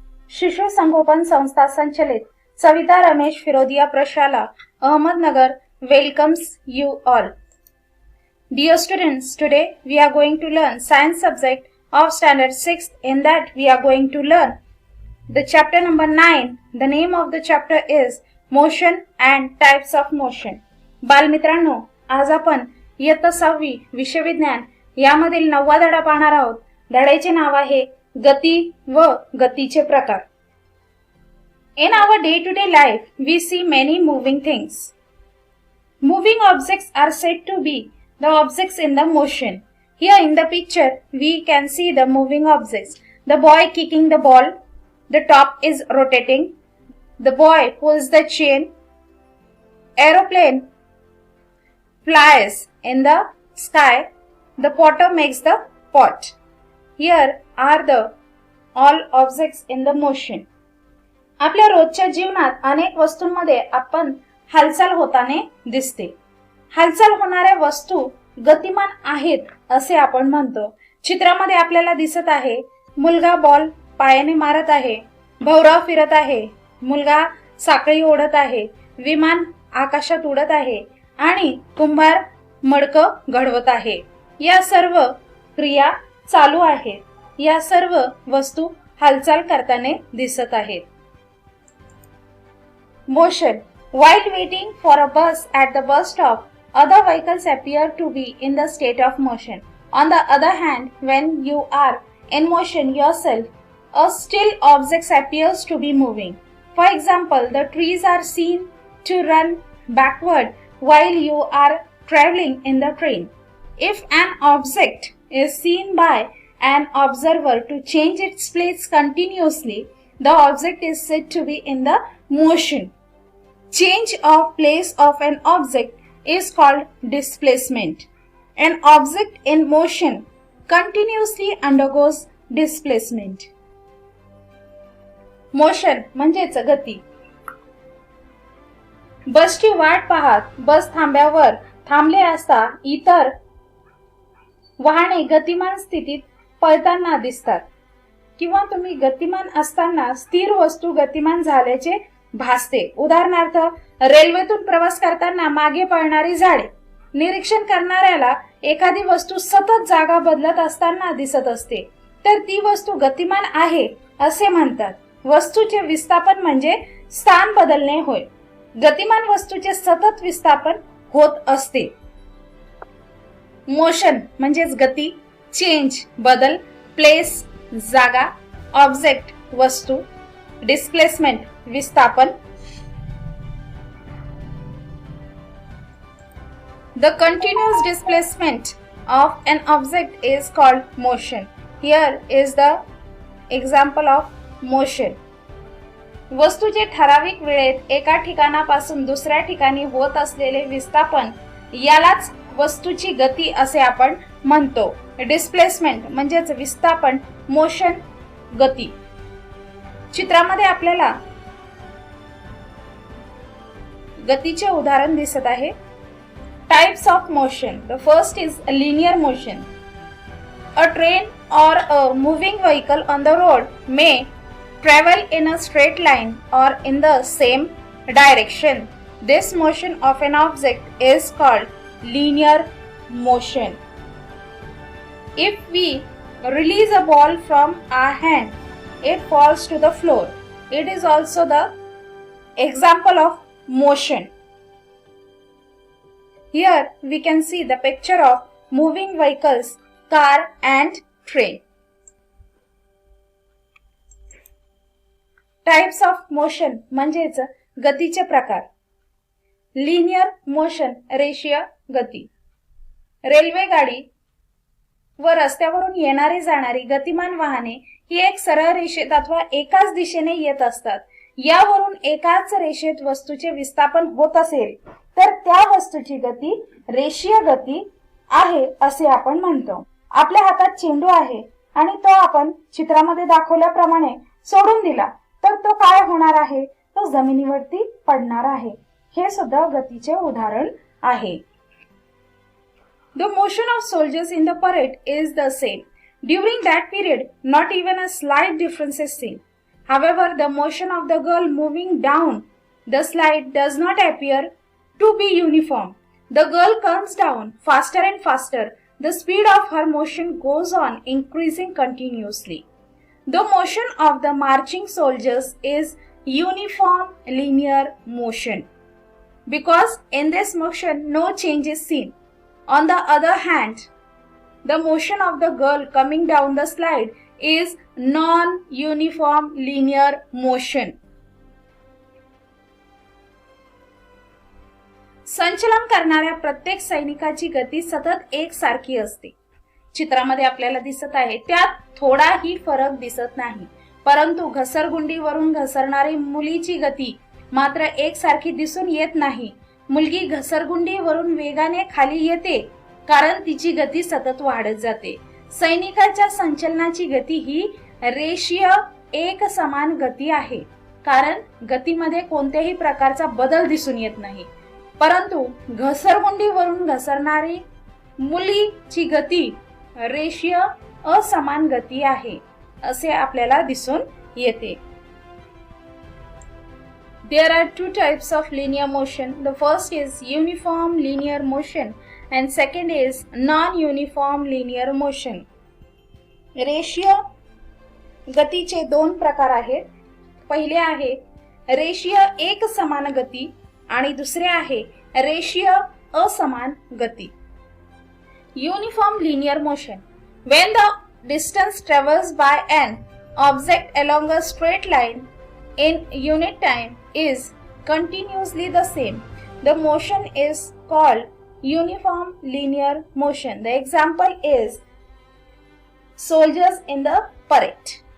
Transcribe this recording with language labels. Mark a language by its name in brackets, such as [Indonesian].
[Marathi] शिशु संगोपन संस्था संचलित सविता रमेश फिरोदिया प्रशाला, Ahmednagar [English] welcomes you all. Dear students, today we are going to learn science subject of standard 6. In that we are going to learn the chapter number 9. The name of the chapter is Motion and Types of Motion. [Marathi] बालमित्रांनो, आज आपण इयत्ता 6वी विषय विज्ञान यामधील 9वा धडा पाहणार आहोत. धड्याचे नाव आहे गती व गतीचे प्रकार. [English] In our day-to-day life, we see many moving things. Moving objects are said to be the objects in the motion. Here in the picture, we can see the moving objects. The boy kicking the ball. The top is rotating. The boy pulls the chain. Aeroplane flies in the sky. The potter makes the pot. Here are the all objects in the motion. [Marathi] आपल्या रोजच्या जीवनात अनेक वस्तूंमध्ये आपण हालचाल होताना दिसते. हालचाल होणाऱ्या वस्तू गतिमान आहेत असे आपण म्हणतो. चित्रामध्ये आपल्याला दिसत आहे मुलगा बॉल पायाने मारत आहे, भोवरा फिरत आहे, मुलगा साखळी ओढत आहे, विमान आकाशात उडत आहे आणि कुंभार मडकं घडवत आहे. या सर्व क्रिया चालू आहेत. या सर्व वस्तू हालचाल करताना दिसत आहेत. [English] Motion. While waiting for a bus at the bus stop, other vehicles appear to be in the state of motion. On the other hand, when you are in motion yourself, a still object appears to be moving. For example, the trees are seen to run backward while you are traveling in the train. If an object is seen by an observer to change its place continuously, the object is said to be in the motion. Change of place of an object is called displacement. An object in motion continuously undergoes displacement. [Marathi] Motion म्हणजेच गती. बसची वाट पाहत बस थांब्यावर थांबले असता इतर वाहने गतिमान स्थितीत पळताना दिसतात किंवा तुम्ही गतिमान असताना स्थिर वस्तू गतिमान झाल्याचे भासते. उदाहरणार्थ, रेल्वेतून प्रवास करताना मागे पळणारी झाडे. निरीक्षण करणाऱ्याला एखादी वस्तू सतत जागा बदलत असताना दिसत असते तर ती वस्तू गतिमान आहे असे म्हणतात. वस्तूचे विस्थापन म्हणजे स्थान बदलणे होय. गतिमान वस्तूचे सतत विस्थापन होत असते. मोशन म्हणजेच गती, चेंज बदल, प्लेस जागा, ऑब्जेक्ट वस्तू, डिस्प्लेसमेंट विस्थापन. [English] The continuous displacement of an object is called motion. Here is the example of motion. [Marathi] वस्तूचे ठराविक वेळेत एका ठिकाणापासून दुसऱ्या ठिकाणी होत असलेले विस्थापन यालाच वस्तूची गती असे आपण म्हणतो. डिस्प्लेसमेंट म्हणजेच विस्थापन, मोशन गती. चित्रामध्ये आपल्याला गतीचे उदाहरण दिसत आहे. [English] Types of motion. The first is linear motion. A train or a moving vehicle on the road may travel in a straight line or in the same direction. This motion of an object is called linear motion. If we release a ball from our hand, it falls to the floor. It is also the example of motion. Here we can see the picture of moving vehicles, car and train. Types of motion [Marathi] म्हणजेच गतीचे प्रकार. Linear motion रेषीय गती. Railway गाडी व रस्त्यावरून येणारी जाणारी गतिमान वाहने ही एक सरळ रेषेत अथवा एकाच दिशेने येत असतात. यावरून एकाच रेषेत वस्तूचे विस्थापन होत असेल तर त्या वस्तूची गती रेषीय गती आहे असे आपण म्हणतो. आपल्या हातात चेंडू आहे आणि तो आपण चित्रामध्ये दाखवल्याप्रमाणे सोडून दिला तर तो काय होणार आहे? तो जमिनीवरती पडणार आहे. हे सुद्धा गतीचे उदाहरण आहे. [English] The motion of soldiers in the parade is the same. During that period, not even a slight difference is seen. However, the motion of the girl moving down the slide does not appear to be uniform. The girl comes down faster and faster. The speed of her motion goes on increasing continuously. The motion of the marching soldiers is uniform linear motion, because in this motion no change is seen. On the other hand, the motion of the girl coming down the slide is non-uniform linear motion. [Marathi] संचलन करणाऱ्या प्रत्येक सैनिकाची गती सतत एकसारखी असते. चित्रामध्ये आपल्याला दिसत आहे त्यात थोडाही फरक दिसत नाही, परंतु घसरगुंडीवरून घसरणारी मुलीची गती मात्र एकसारखी दिसून येत नाही. मुलगी घसरगुंडीवरून वेगाने खाली येते कारण तिची गती सतत वाढत जाते. सैनिकाच्या संचलनाची गती ही रेषीय एक समान गती आहे, कारण गतीमध्ये कोणत्याही प्रकारचा बदल दिसून येत नाही. परंतु घसरगुंडीवरून घसरणारी मुलीची गती रेषीय असमान गती आहे असे आपल्याला दिसून येते. [English] There are two types of linear motion. The first is uniform linear motion and second is non-uniform linear motion. [Marathi] रेषीय गतीचे दोन प्रकार आहेत. पहिले आहे रेषीय एक समान गती आणि दुसरे आहे रेषीय असमान गती. [English] Uniform linear motion. When the distance traversed by an object along a straight line in unit time is continuously the same, the motion is called uniform linear motion. The example is soldiers in the parade.